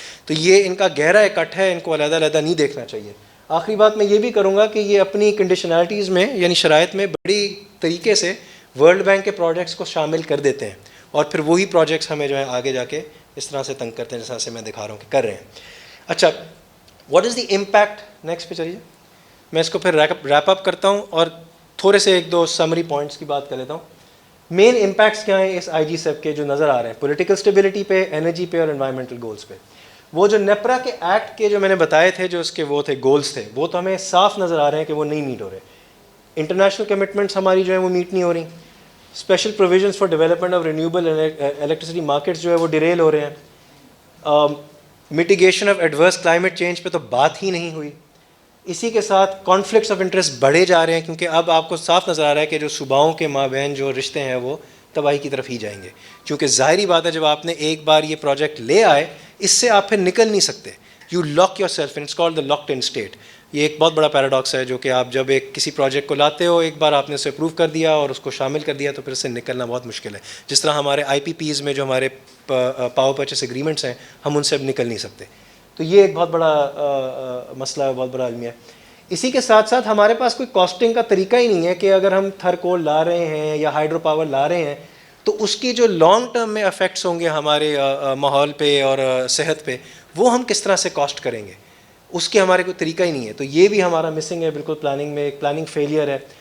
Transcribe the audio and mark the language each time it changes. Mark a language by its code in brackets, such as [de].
[ur] تو یہ ان کا گہرا اکٹ ہے, ان کو علیحدہ علیحدہ نہیں دیکھنا چاہیے. آخری بات میں یہ بھی کروں گا کہ یہ اپنی کنڈیشنالٹیز میں یعنی شرائط میں بڑی طریقے سے ورلڈ بینک کے پروجیکٹس کو شامل کر دیتے ہیں, اور پھر وہی پروجیکٹس ہمیں جو ہے آگے جا کے اس طرح سے تنگ کرتے ہیں جس طرح سے میں دکھا رہا ہوں کہ کر رہے ہیں. اچھا, [en] what is the impact, [ur] next پہ چلیے. میں اس کو پھر ریپ اپ کرتا ہوں اور تھوڑے سے ایک دو سمری پوائنٹس کی بات کر لیتا ہوں. مین امپیکٹس کیا ہیں اس آئی جی سیپ کے جو نظر آ رہے ہیں پولیٹیکل اسٹیبلٹی پہ, انرجی پہ اور انوائرمنٹل گولز پہ. وہ جو نیپرا کے ایکٹ کے جو میں نے بتائے تھے جو اس کے وہ تھے گولز تھے, وہ تو ہمیں صاف نظر آ رہے ہیں کہ وہ نہیں میٹ ہو رہے. انٹرنیشنل کمٹمنٹس ہماری جو ہیں وہ میٹ نہیں ہو رہی. [en] special provisions for development of renewable electricity markets [ur] جو ہے وہ ڈیریل ہو رہے ہیں. [en] mitigation of adverse climate change [ur] پہ تو بات ہی نہیں ہوئی. اسی کے ساتھ کانفلکٹس آف انٹرسٹ بڑھے جا رہے ہیں, کیونکہ اب آپ کو صاف نظر آ رہا ہے کہ جو صوباؤں کے مابین جو رشتے ہیں وہ تباہی کی طرف ہی جائیں گے. کیونکہ ظاہری بات ہے جب آپ نے ایک بار یہ پروجیکٹ لے آئے اس سے آپ پھر نکل نہیں سکتے. [en] You lock yourself, it's called the locked in state. [ur] یہ ایک بہت بڑا پیراڈاکس ہے جو کہ آپ جب ایک کسی پروجیکٹ کو لاتے ہو, ایک بار آپ نے اسے اپروو کر دیا اور اس کو شامل کر دیا تو پھر اس سے نکلنا بہت مشکل ہے. جس طرح ہمارے آئی پی پیز میں جو ہمارے پاور پرچیز ایگریمنٹس ہیں ہم ان سے اب نکل نہیں سکتے. تو یہ ایک بہت بڑا مسئلہ ہے, بہت بڑا المیہ ہے. اسی کے ساتھ ساتھ ہمارے پاس کوئی کاسٹنگ کا طریقہ ہی نہیں ہے کہ اگر ہم تھر کول لا رہے ہیں یا ہائیڈرو پاور لا رہے ہیں تو اس کی جو لانگ ٹرم میں افیکٹس ہوں گے ہمارے ماحول پہ اور صحت پہ, وہ ہم کس طرح سے کاسٹ کریں گے, اس کے ہمارے کوئی طریقہ ہی نہیں ہے. تو یہ بھی ہمارا مسنگ ہے بالکل پلاننگ میں, ایک پلاننگ فیلئر ہے.